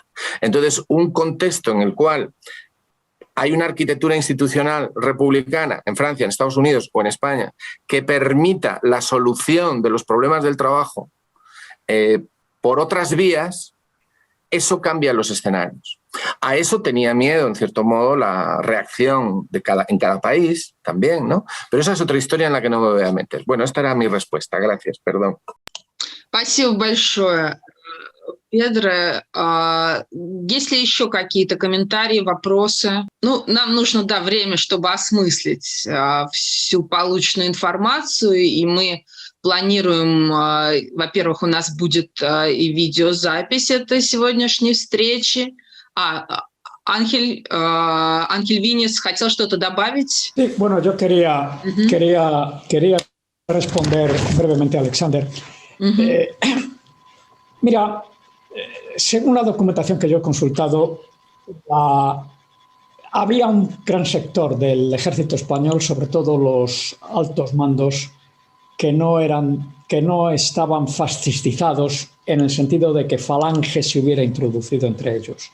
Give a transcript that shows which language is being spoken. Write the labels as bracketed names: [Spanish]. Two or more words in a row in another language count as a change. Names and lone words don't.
[Spanish] Entonces, un contexto en el cual hay una arquitectura institucional republicana en Francia, en Estados Unidos o en España que permita la solución de los problemas del trabajo por otras vías, eso cambia los escenarios. A eso tenía miedo, en cierto modo, la reacción en cada país también, ¿no? Pero esa es otra historia en la que no me voy a meter. Bueno, esta era mi respuesta. Gracias, perdón. [Russian] Спасибо большое, Педро. Есть ли еще какие-то комментарии, вопросы? Ну, нам нужно, да, время, чтобы осмыслить всю полученную информацию, и мы планируем, во-первых, у нас будет и видеозапись этой сегодняшней встречи. Ángel Viñes хотел что-то добавить. [Spanish] Sí, bueno, yo quería responder brevemente a Alexander. Mira, según la documentación que yo he consultado, había un gran sector del ejército español, sobre todo los altos mandos, que no estaban fascistizados en el sentido de que Falange se hubiera introducido entre ellos.